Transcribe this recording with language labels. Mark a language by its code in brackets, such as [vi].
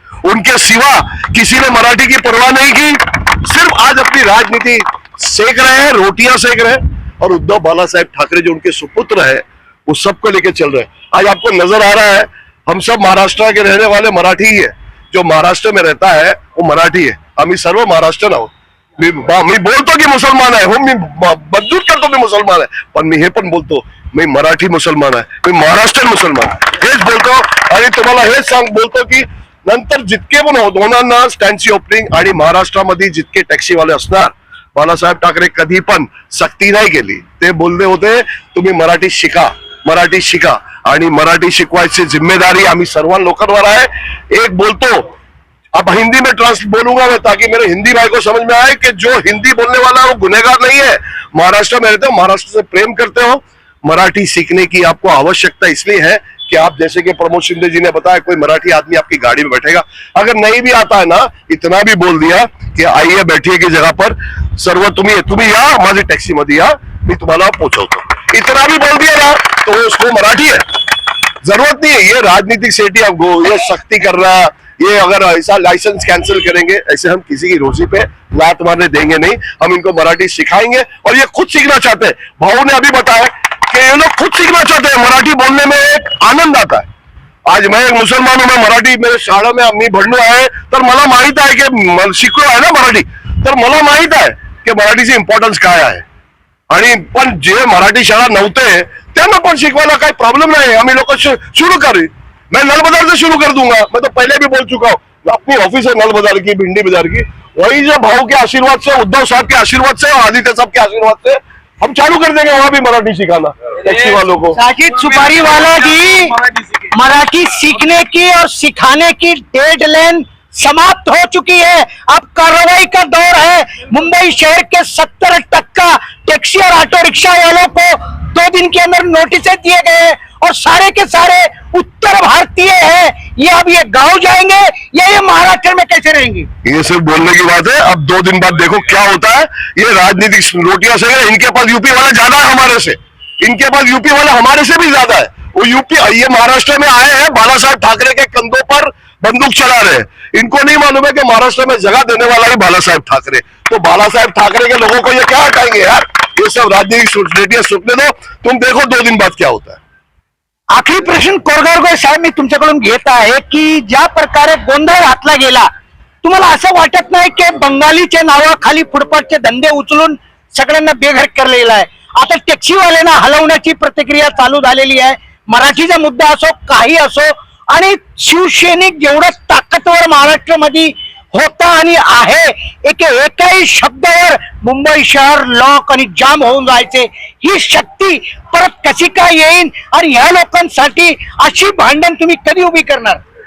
[hi] उनके सिवा किसी ने मराठी की परवाह नहीं की. सिर्फ आज अपनी राजनीति सेक रहे हैं, रोटियां सेक रहे हैं. और उद्धव बाला साहेब ठाकरे जो उनके सुपुत्र है वो सबको लेके चल रहे हैं. आज आपको नजर आ रहा है हम सब महाराष्ट्र के रहने वाले मराठी ही है. जो महाराष्ट्र में रहता है वो मराठी है. [mr] आम्ही सर्व महाराष्ट्र आहोत. मी बोलतो की मुसलमान आहे, हो, मी बदलून करतो मी मुसलमान आहे, पण मी हे पण बोलतो मी मराठी मुसलमान आहे, मी महाराष्ट्रीयन मुसलमान हेच बोलतो. आणि तुम्हाला हेच बोलतो की नंतर जितके पण होणार ना स्टँडची ओपनिंग आणि महाराष्ट्रामध्ये जितके टॅक्सीवाले असणार, बाळासाहेब ठाकरे कधी पण सक्ती नाही केली. ते बोलले होते तुम्ही मराठी शिका आणि मराठी शिकवायची जिम्मेदारी आम्ही सर्व लोकांवर आहे. [hi] एक बोलतो, अब हिंदी में बोलूंगा मैं ताकि मेरे हिंदी भाई को समझ में आए कि जो हिंदी बोलने वाला वो गुनहगार नहीं है. महाराष्ट्र में रहते हो, महाराष्ट्र से प्रेम करते हो, मराठी सीखने की आपको आवश्यकता इसलिए है कि आप जैसे कि प्रमोद शिंदे जी ने बताया, कोई मराठी आदमी आपकी गाड़ी में बैठेगा, अगर नहीं भी आता है ना, इतना भी बोल दिया कि आइए बैठिए की जगह पर, [mr] सर्व तुम्ही या माझी टॅक्सी मध्ये या, मी तुम्हाला पोहोचवतो, [hi] इतना भी बोल दिया ना तो उसको मराठी है. जरूरत नहीं है ये राजनीतिक सेठी हमको ये सख्ती करना. ये अगर ऐसा लाइसेंस कैंसिल करेंगे, ऐसे हम किसी की रोजी पे लात मारने देंगे नहीं. हम इनको मराठी सिखाएंगे और ये खुद सीखना चाहते हैं. भाऊ ने अभी बताया कि ये लोग खुद सीखना चाहते हैं. मराठी बोलने में एक आनंद आता है. आज मैं एक मुसलमान हूं, मैं मराठी मेरे शाळा में [mr] मी भणलो आहे तर मला माहित आहे की शिकलो आहे ना मराठी, तर मला माहित आहे की मराठीची इम्पॉर्टन्स काय आहे. आणि पण जे मराठी शाळा नव्हते त्यांना पण शिकवायला काही प्रॉब्लेम नाही. आम्ही लोक शुरू करू. [hi] मैं नल बाजार से शुरू कर दूंगा. मैं तो पहले भी बोल चुका हूँ, अपनी ऑफिस है नल बाजार की, भिंडी बाजार की, वही जो भाव के आशीर्वाद से, उद्धव साहब के आशीर्वाद से और आदित्य साहब के आशीर्वाद से हम चालू कर देंगे वहां भी मराठी सिखाना टैक्सी वालों को. साजिद सुपारीवाला जी, मराठी सीखने की और सिखाने की डेडलाइन समाप्त हो चुकी है। अब कार्रवाई का दौर है। मुंबई शहर के 70% टैक्सी और ऑटो रिक्शा वालों को 2 दिन के अंदर नोटिस दिए गए और सारे के सारे उत्तर भारतीय हैं। ये अब ये गांव जाएंगे या ये महाराष्ट्र में कैसे रहेंगे? ये सिर्फ बोलने की बात है। अब 2 दिन बाद देखो क्या होता है। ये राजनीतिक रोटियां से इनके पास यूपी वाला ज्यादा है हमारे से, इनके पास यूपी वाला हमारे से भी ज्यादा है। वो यूपी ये महाराष्ट्र में आए हैं, बाला साहब ठाकरे के कंधों पर बंदूक चला रहे हैं। इनको नहीं मालूम है कि महाराष्ट्र में जगह देने वाला ही बाला साहब ठाकरे। तो बाला साहब ठाकरे के लोगों को ये क्या हटाएंगे यार? ये सब राजनीतिक रोटियां सुटने दो, तुम देखो 2 दिन बाद क्या होता है। [mr] आखरी प्रश्न कोरगावकर साहेब मी तुमच्याकडून घेत आहे की ज्या प्रकारे गोंधळ घातला गेला, तुम्हाला असं वाटत नाही की बंगालीच्या नावाखाली फुटपाथचे धंदे उचलून सगळ्यांना बेघर केलेला आहे? आता टॅक्सीवाल्यांना हलवण्याची प्रतिक्रिया चालू झालेली आहे। मराठीचा मुद्दा असो काही असो, आणि शिवसैनिक जेवढं ताकदवर महाराष्ट्रामध्ये होता आणि आहे, एकाही शब्दावर मुंबई शहर लॉक आणि जाम होऊन जायचे, ही शक्ती परत कशी काय येईल आणि ह्या लोकांसाठी अशी भांडण तुम्ही कधी उभी करणार?